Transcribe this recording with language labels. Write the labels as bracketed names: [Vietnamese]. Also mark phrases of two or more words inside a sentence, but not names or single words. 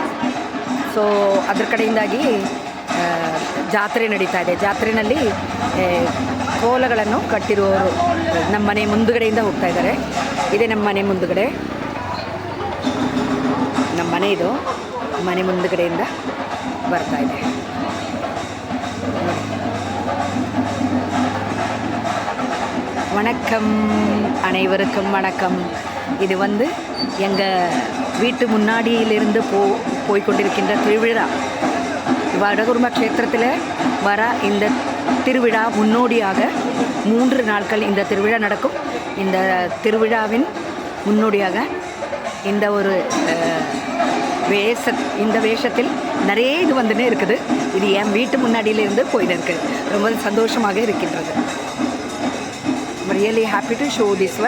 [Kannada] ಸೊ ಅದ್ರ ಕಡೆಯಿಂದಾಗಿ ಜಾತ್ರೆ ನಡೀತಾ ಇದೆ. ಜಾತ್ರೆಯಲ್ಲಿ ಕೋಲಗಳನ್ನು ಕಟ್ಟಿರುವವರು ನಮ್ಮ ಮನೆ ಮುಂದುಗಡೆಯಿಂದ ಹೋಗ್ತಾ ಇದ್ದಾರೆ. ಇದೇ ನಮ್ಮ ಮನೆ ಮುಂದುಗಡೆ, ನಮ್ಮ ಮನೆ ಇದು. ಮನೆ ಮುಂದುಗಡೆಯಿಂದ ಬರ್ತಾ ಇದೆ. [Tamil] வணக்கம், அனைவருக்கும் வணக்கம். இது வந்து எங்கள் வீட்டு முன்னாடியிலிருந்து போய்கொண்டிருக்கின்ற திருவிழா. வடகுரும்ப க்ஷேத்திரத்தில் வர இந்த திருவிழா முன்னோடியாக 3 நாட்கள் இந்த திருவிழா நடக்கும். இந்த திருவிழாவின் முன்னோடியாக இந்த ஒரு இந்த வேஷத்தில் நிறைய இது வந்துன்னே இருக்குது. இது என் வீட்டு முன்னாடியிலிருந்து போயிட்டு இருக்குது. ரொம்ப சந்தோஷமாக இருக்கின்றது. [English] I'm really happy to show this one.